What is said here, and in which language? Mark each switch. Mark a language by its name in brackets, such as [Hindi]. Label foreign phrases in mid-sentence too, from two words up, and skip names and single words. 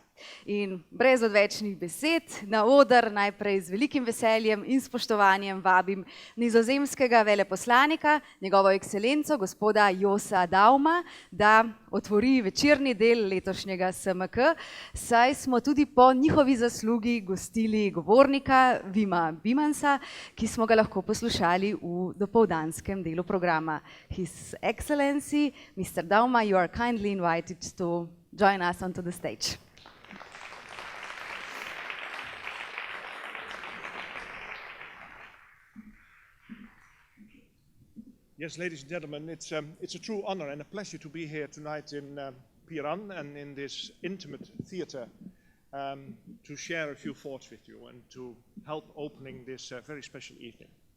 [Slovenian] In brez odvečnih besed na oder najprej z velikim veseljem in spoštovanjem vabim nizozemskega veleposlanika, njegovo ekscelenco, gospoda Josa Dauma, da otvori večerni del letošnjega SMK, saj smo tudi po njihovi zaslugi gostili govornika Vima Bimansa, ki smo ga lahko poslušali v dopoldanskem delu programa. [English] His Excellency, Mr. Dauma, you are kindly invited to join us onto the stage. Yes, ladies and gentlemen, it's a true honor and a pleasure to be here tonight in Piran and in this intimate theater to share a few thoughts with you and to help opening this very special evening.